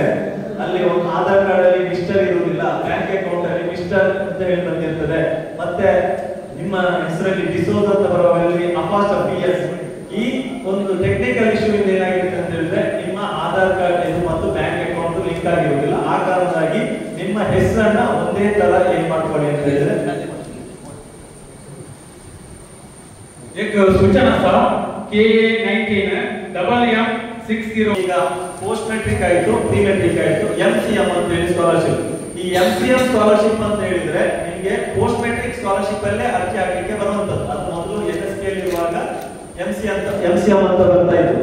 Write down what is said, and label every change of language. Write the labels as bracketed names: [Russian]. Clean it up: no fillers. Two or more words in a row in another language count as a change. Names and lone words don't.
[Kannada] ಅಲ್ಲಿ ಒಂದು [English] Aadhaar card [Kannada] ಅಲ್ಲಿ ಮಿಸ್ಟರ್ ಇರುವುದಿಲ್ಲ, [English] bank account [Kannada] ಅಲ್ಲಿ ಮಿಸ್ಟರ್ ಅಂತ ಹೇಳಿ ಬಂದಿರ್ತದೆ. ಮತ್ತೆ ನಿಮ್ಮ ಹೆಸರಲ್ಲಿ ಡಿಸೋಸ್ ಅಂತ ಬರುವಲ್ಲಿ ಅಪಾಸ್ಟ್ರಫಿಎಸ್. ಈ ಒಂದು [English] technical issue [Kannada] ಇಂದ ಏನಾಗಿರುತ್ತೆ ಅಂತ ಹೇಳಿದ್ರೆ ನಿಮ್ಮ [English] Aadhaar card [Kannada] ಇದು ಮತ್ತು [English] bank account link [Kannada] ಆಗಿರುವುದಿಲ್ಲ. ಆ ಕಾರಣಕ್ಕಾಗಿ ನಿಮ್ಮ ಹೆಸರನ್ನ ಒಂದೇ ತರ ಏನ್ ಮಾಡ್ಕೊಳ್ಳಿ ಅಂತ ಹೇಳಿದ್ರೆ [Hindi] एक सूचना था KA19 MM60. [Kannada] ಈಗ [English] post matric [Kannada] ಆಯ್ತು, [English] pre matric [Kannada] ಆಯ್ತು, MCM ಅಂತ ಹೇಳಿ ಸ್ಕಾಲರ್ಶಿಪ್. ಈ [English] MCM scholarship [Kannada] ಅಂತ ಹೇಳಿದ್ರೆ ನಿಮಗೆ [English] post matric scholarship [Kannada] ಅಲ್ಲೇ ಅರ್ಜಿ ಹಾಕಲಿಕ್ಕೆ ಬರುವಂತದ್ದು. ಅದು ಮೊದಲು NSK ಇರುವಾಗ MCM ಅಂತ ಬರ್ತಾ ಇತ್ತು.